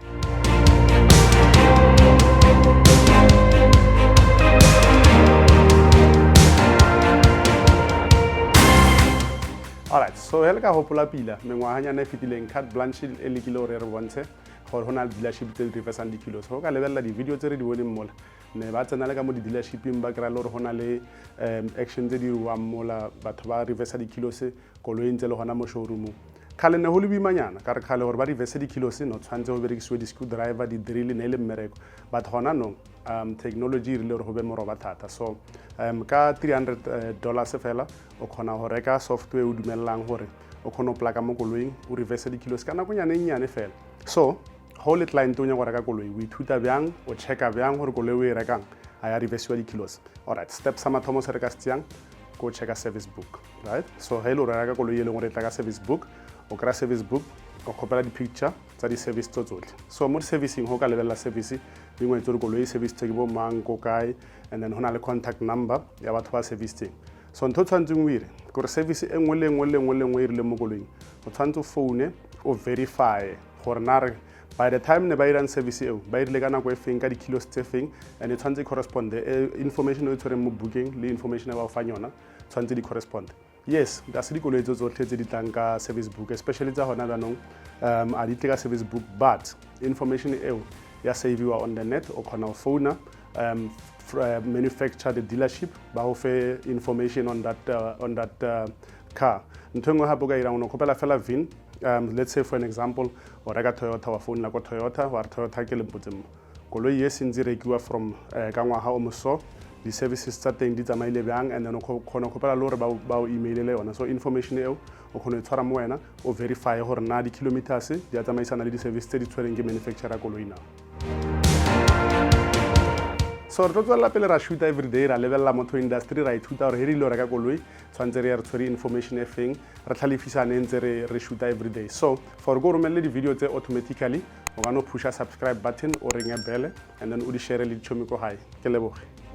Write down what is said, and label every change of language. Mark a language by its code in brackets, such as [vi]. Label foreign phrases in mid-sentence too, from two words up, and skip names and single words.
[tn] Alright, so hele ka hopola pila mengwahanyana e fetileng Carte Blanche e lekile hore re bontshe gore hona le dealership tse di reversang di-kilos. Ho ka lebella di-video tse re di boneng mola ne ba tsena le ka mo di-dealershiping ba kry-a le hore hona le action tse di wang mola batho ba reversa di-kilos koloing tse le hona mo showroomong. Kgale ne ho le boimanyana ka re kgale gore ba reverse di-kilos no tshwanetse go berekisiwe di-screwdriver, di-drill ne le mmereko but gona no technology e rile gore go be moroba thata. So ka $300 fela o kgona go reka software o dumellang gore o kgone o plaka mo koloing o reverse di-kilos ka nakonyana e nnyane fela. So ho le client o nya go reka koloi o ithuta bjang o checka bjang gore koloi o e rekang a ya reversiwa di-kilos. Alright, step sa mathomo se re ka se tseyang go checka [en] service book, [tn] right? So ha ile o reka koloi e leng gore e tla ka [en] service book [tn] o kry-a [en] service book [tn] o kgopela di-picture tsa di-service tso tsotlhe. So mo di-servicing ho ka lebella service di ngwetse gore koloi service tse ke bo mang ko kae [en] and then [tn] ho na le [en] contact number [tn] ya batho ba servicing. So ntho tshwantseng o ire gore service e nngwe le nngwe e rile mo koloing o tshwantse o phone o verify gore na re [en] by the time [tn] ne ba irang service eo ba irile ka nako e feng ka di-kilos tse feng and e tshwantse [en] correspond information [tn] o e tshwereng mo booking le information e ba o fang yona tshwantse di correspond. Yes, da se dikoloi tso tsotlhe tse di tlang ka [en] service book, [tn] especially tsa hona jaanong a di tle ka [en] service book, [tn] but information eo ya save-iwa [en] on the net [tn] o kgona go founa [en] manufacture the dealership [tn] ba go fe [en] information on that car. [tn] Ntho engwe gape o ka irang o kgopela fela VIN. [en] Let's say for an example [tn] o reka Toyota wa founela ko Toyota wa re Toyota ke le mpotseng mo koloi ye sentse rekiwa from ka ngwaga o moso di-services tsa teng di tsamaile bjang [en] and then [tn] o kgona kgopela le gore ba o emailele yona. So information eo o kgona e tshwara mo wena o verify gore na di-kilometers di a tsamaisana le di-service tse di tshwereng ke manufacturer koloi na. So re tlo tswela pele ra shoota everyday ra lebella motho industry ra ithuta gore he rile o reka koloi tshwantse re tshwere information e feng re tlhalefisane ntse re shoota everyday. So for go romelle di-video tse automatically o ka no pusha [en] subscribe button [tn] o ringe [en] bell and then [tn] o di share le dichomi ko hae. Ke leboge.